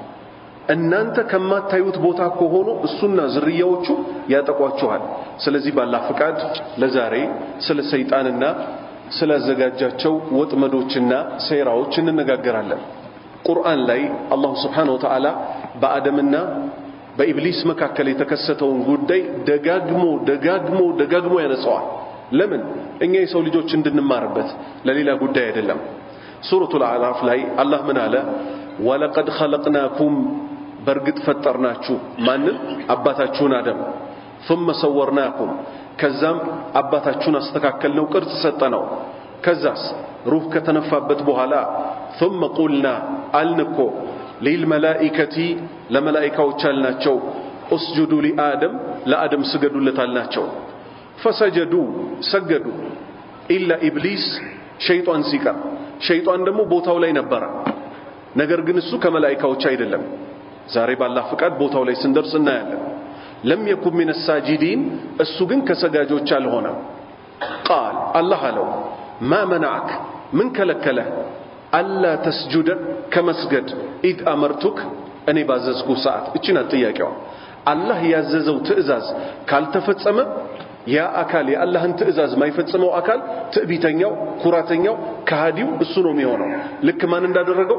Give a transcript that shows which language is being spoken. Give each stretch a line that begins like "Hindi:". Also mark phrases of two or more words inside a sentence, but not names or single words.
Amharic: እናንተ ከማታዩት ቦታ ከሆኑ እሱና ዝርያዎቹ ያጠቋችኋል። ስለዚህ ባላህ ፍቃድ ለዛሬ ስለ ሰይጣንና ስለዘጋጃቸው ወጥመዶችና ሴራዎች እንነጋገራለን። ቁርአን ላይ አላህ
Arabic: سبحانه وتعالى
Amharic: በአደምና በኢብሊስ መካከል የተከሰተውን ጉዳይ ደጋግሞ ያነሳዋል። ለምን? እኛ የሰው ልጆች እንድንማርበት፣ ለሌላ ጉዳይ አይደለም። ሱረቱል አዕራፍ ላይ አላህ ምን አለ?
Arabic: ولقد خلقناكم
Amharic: በርግጥ ፈጠርናችሁ ማንን? አባታችሁን አደም።
Arabic: ثم صورناكم
Amharic: ከዛም አባታችሁን አስተካከልነው፣ ቅርጽ ሰጠነው። ከዛስ ሩህ ከተነፋበት በኋላ
Arabic: ثم قلنا
Amharic: አልንኮ للملائكة ለመላእክቶች አልናቸው
Arabic: اسجدوا لآدم
Amharic: ለአደም ስገዱለት አልናቸው። فسجدوا ሰገዱ
Arabic: إلا إبليس
Amharic: ሸይጣን ሲቀር። ሸይጣን ደግሞ ቦታው ላይ ነበር። ነገር ግን እሱ ከመላእክቶች አይደለም። ዛሬ ባላህ ፍቃድ ቦታው ላይ ስንደርስ እናያለን።
Arabic: لم يكن من الساجدين
Amharic: እሱ ግን ከሰጋጆች አልሆነም።
Arabic: قال الله
Amharic: አለው
Arabic: ما منعك
Amharic: ምን ከለከለህ
Arabic: ألا تسجد
Amharic: ከመስገድ
Arabic: إذ أمرتك
Amharic: እኔ ባዘዝኩ ሰዓት። እቺና ጥያቄዋ አላህ ያዘዘው ትእዛዝ ካልተፈጸመ ያ አካል የአላህን ትእዛዝ ማይፈጽመው አካል ትዕቢተኛው፣ ኩራተኛው፣ ከሃዲው እሱ ነው የሚሆነው። ልክ ማን እንዳደረገው?